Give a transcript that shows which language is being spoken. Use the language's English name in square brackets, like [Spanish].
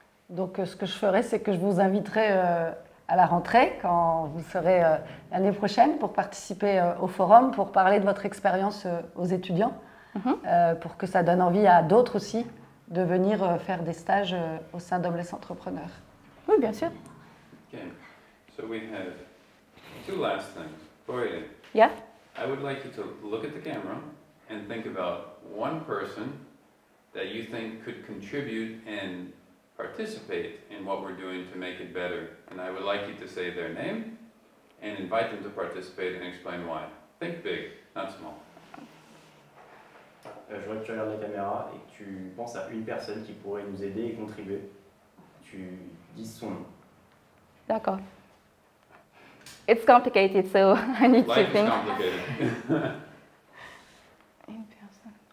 [French] Donc, ce que je ferai, c'est que je vous inviterai à la rentrée, quand vous serez l'année prochaine, pour participer au forum, pour parler de votre expérience aux étudiants, pour que ça donne envie à d'autres aussi de venir faire des stages au sein d'Homeless Entrepreneur. Oui, bien sûr. [English] Okay, so we have 2 last things. Boye, Yeah? I would like you to look at the camera and think about one person that you think could contribute and participate in what we're doing to make it better. And I would like you to say their name and invite them to participate and explain why. Think big, not small. [French] Je voudrais que tu regardes la caméra et que tu penses à une personne qui pourrait nous aider et contribuer. Tu dises son nom. D'accord. [English] It's complicated, so I need to Life is think. complicated. [French] Une personne.